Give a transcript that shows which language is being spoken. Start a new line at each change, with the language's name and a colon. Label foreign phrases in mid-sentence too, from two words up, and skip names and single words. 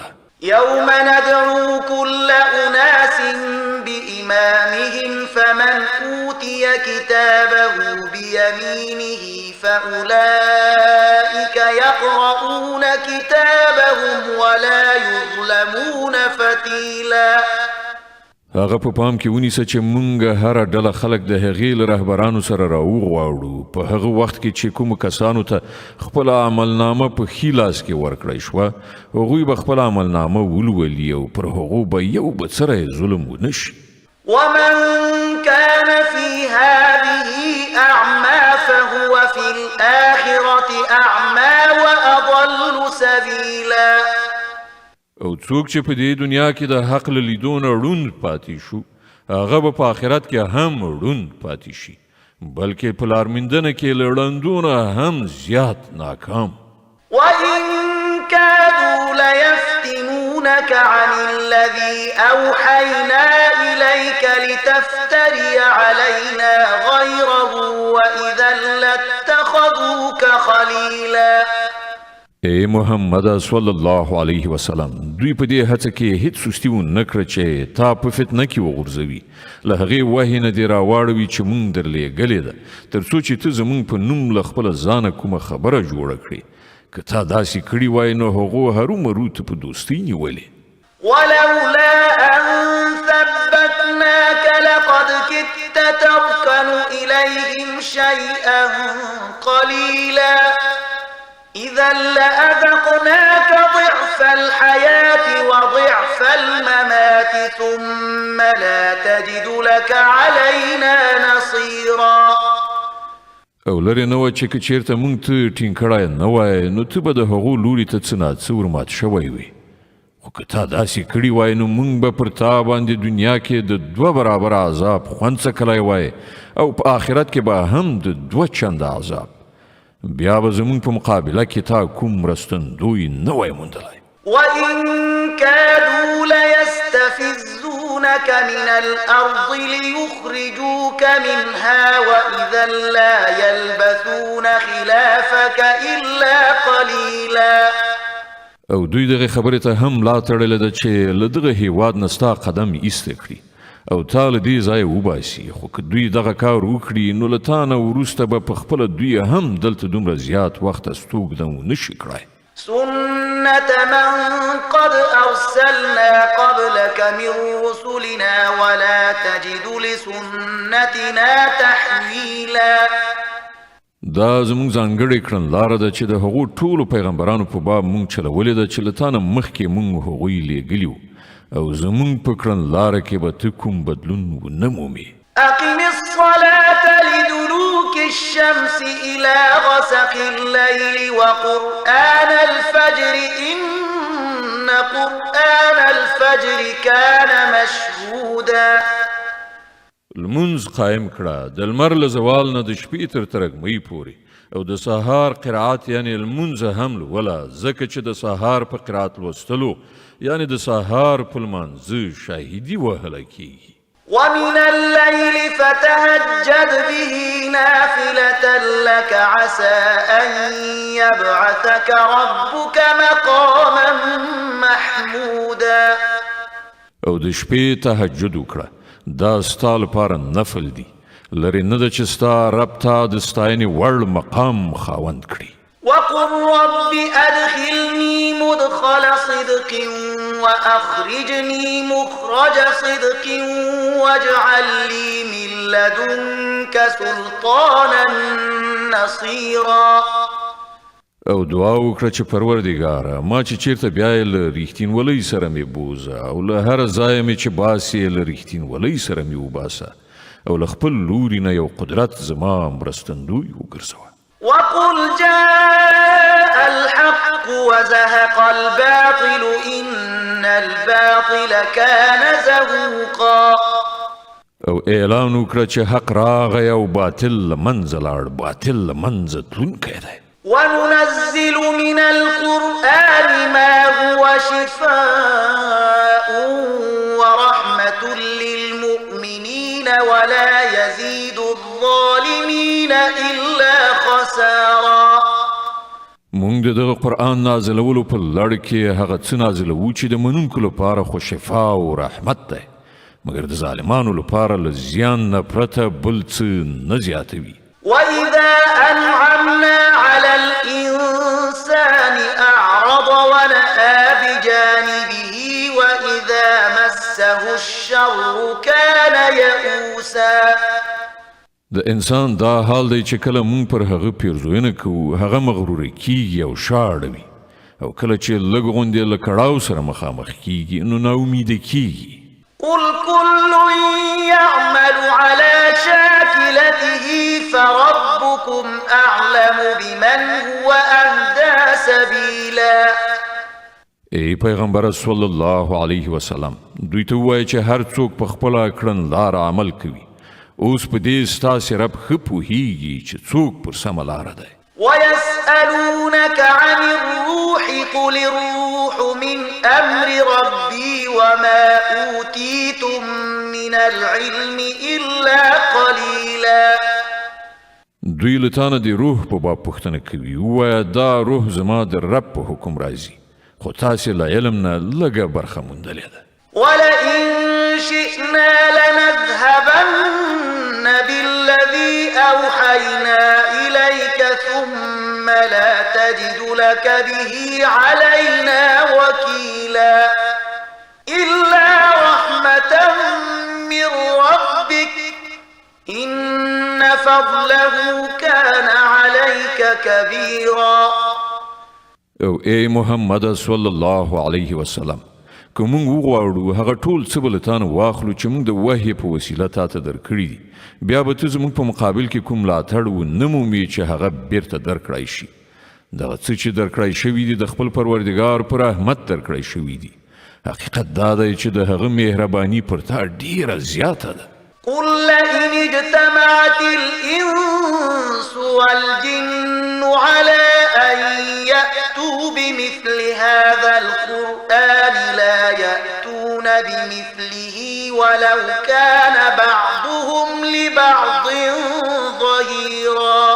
Arabic: يوم ندعو كل أناس بإمامهم فمن أوتي كتابه بيمينه فأولئك يقرؤون كتابهم ولا يظلمون فتيلا.
Pashto: هغه په پام کې ونیسه چې مونږ هره ډله خلک د هغې له رهبرانو سره راوغواړو په هغه وخت کې چې کومو کسانو ته خپله عملنامه په ښي لاس کې ورکړی شوه هغوی به خپله عملنامه ولولي او پر هغو به یو به سره ظلم ونه شي.
Arabic: ومن كان في هذه أعمى فهو في الآخرة أعمى وأضل سبيلا.
Pashto: او څوک چې په دې دنیا کې د حق له لیدو نه ړوند پاتې شو هغه به په آخرت کې هم ړوند پاتې شي بلکې په لارموندنه کې له ړندو نه هم زیات ناکام.
Arabic: وإن كادوا ليفتنونك عن الذي أوحينا إليك لتفتري علينا غيره وإذا لاتخذوك خليلا.
Pashto: ای محمد
Arabic: صلی الله علیه وسلم
Pashto: دوی په دې هڅه کې هیڅ سستی ونه کړه چې تا په فتنه کې وغورځوي له هغې وحې نه دې راواړوي چې مونږ درلېږلې ده تر څو چې ته زمونږ په نوم له خپله ځانه کومه خبره جوړه کړې که تا داسې کړي وای نو هغو هرومرو ته په دوستۍ نیولې.
Arabic: ولولا أن ثبتناك لقد كدت تركن إليهم شيئا قليلا إذا لأذقناك ضعف الحياة وضعف الممات ثم لا تجد لك علينا نصيرا.
Pashto: او لرې نه وه چې که چېرته مونږ ته ټینګ کړی نه وای نو ته به د هغو لوري ته څه ناڅه ورمات شوی وي خو که تا داسې کړي وای نو مونږ به پر تا باندې دنیا کې د 2 برابره عذاب خوند څکلی وای او په آخرت کې به هم د 2 چنده عذاب بیا به زمونږ په مقابله کې تا کوم مرستندوی نه وای موندلی.
Arabic: وإن كادوا ليستفزونك من الأرض ليخرجوك منها وإذا لا يلبثون خلافك إلا قليلا.
Pashto: او دوی دغه خبرې ته هم لا تړلې ده چې له دغه هیواد نه ستا قدم ایسته کړي او تا له دې ځایه وباسي خو که دوی دغه کار وکړي نو له تا نه وروسته به په خپله دوی هم دلته دومره زیات وخت استوګده ونه شي کړی.
Arabic: سنة من قد أرسلنا قبلك من رسلنا ولا تجد لسنتنا تحويلا.
Pashto: دا زموږ ځانګړې کړنلاره ده چې د هغو ټولو پیغمبرانو په باب مونږ چلولې ده چې له تا نه مخکې مونږ هغوی لیږلي وو او زمونږ په کړنلاره کې به ته کوم بدلون ونه مومې.
Arabic: أقم الصلاة لدلوك الشمس إلى غسق الليل وقرآن الفجر إن قرآن الفجر كان مشهودا.
Pashto: لمونځ قایم کړه د لمر له زوال نه د شپې تر ترږمۍ پورې او د سهار قرائت یعنی لمونځ هم لوله ځکه چې د سهار په قرائت لوستلو یعنی د سهار په لمانځه شاهدي وهله کیږي.
Arabic: ومن الليل فتهجد به نافلة لك عسى أن يبعثك ربك مقاما محمودا.
Pashto: او د شپې تهجد وکړه دا ستا لپاره نفل دی لرې نه ده چې ستا رب ته د ستاینې وړ مقام خاوند کړي.
Arabic: وقل رب أدخلني مدخل صدق وأخرجني مخرج صدق واجعل لي من لدنك سلطانا نصيرا.
Pashto: او دعا وکړه چې پروردګاره ما چې چیرته بیا یې له ریښتینولۍ سره مې بوزه او له هره ځایه مې چې باسې له ریښتینولۍ سره مې وباسه او له خپل لوري نه یو قدرت زما مرستندوی وګرځوه.
Arabic: وقل جاء الحق وزهق الباطل إن الباطل كان زهوقا.
Pashto: او اعلان وکړه چې حق راغی او باطل له منځه لاړ، باطل له منځه تلونکی دی.
Arabic: وننزل من القرآن ما هو شفاء ورحمة للمؤمنين ولا يزيد الظالمين إلا خسارا.
Pashto: مونږ د دغه قرآن نازلولو په لړ کې هغه څه نازلوو چې د منونکو لپاره خو شفا او رحمت دی، مګر د ظالمانو لپاره له زیان نه پرته بل څه نه زیاتوي.
Arabic: وإذا أنعمنا على الإنسان أعرض ونأى بجانبه وإذا مسه الشر كان يئوسا.
Pashto: د انسان دا حال دی چې کله مونږ پر هغه پیرزوینه کوو هغه مغروره کیږي او شاړوي، او کله چې لږ غوندې له کړاو سره مخامخ کیږي نو ناامیده کیږي.
Arabic: قل كل يعمل على شاكلته فربكم أعلم بمن هو أهدى سبيلا.
Pashto: ای پیغمبر
Arabic: صلی الله علیه وسلم
Pashto: دوی ته ووایه چې هر څوک په خپله کړنلاره عمل کوي، اوس په دې ستاسې رب ښه پوهیږي چې څوک پر سمه لاره دی.
Arabic: ويسألونك عن الروح قل الروح من أمر ربي وما أوتيتم من العلم إلا قليلا.
Pashto: دوی له تانه د روح په باب پوښتنه کوي، ووایه دا روح زما د رب په حکم راځي، خو تاسې له علم نه لږه برخه موندلې ده.
Arabic: ولئن شئنا لنذهبن بالذي أوحينا إليك ثم لا تجد لك به علينا وكيلا. إلا رحمة من ربك إن فضله كان عليك كبيرا.
Pashto: او ای محمد
Arabic: صلی الله علیه وسلم
Pashto: که مونږ وغواړو هغه ټول څه به له تانه واخلو چې مونږ د وحی په وسیله تاته درکړي دي، بیا به ته زموږ په مقابل کې کوم ملاتړ ونه مومې چې هغه بیرته درکړی شي. دغه څه چې درکړی شوي دي د خپل پروردګار په رحمت درکړی شوي دي. حقیقت دا دی چې د هغه مهرباني پر تا ډیره زیاته ده.
Arabic: قل لئن اجتمعت الإنس والجن على أن يأتوا بمثل هذا القرآن لا يأتون بمثله ولو كان بعضهم لبعض ظهيرا.